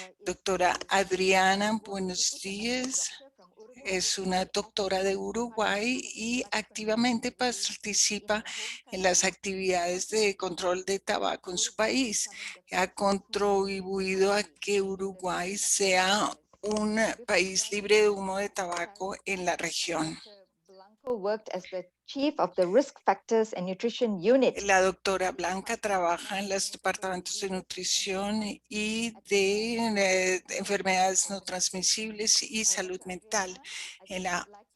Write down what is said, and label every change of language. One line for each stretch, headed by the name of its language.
Spanish: Doctora Adriana, buenos días. Es una doctora de Uruguay y activamente participa en las actividades de control de tabaco en su país. Ha contribuido a que Uruguay sea un país libre de humo de tabaco en la región.
English: Blanco worked as the chief of the Risk Factors and Nutrition Unit.
Spanish: La doctora Blanca trabaja en los departamentos de nutrición y de enfermedades no transmisibles y salud mental en la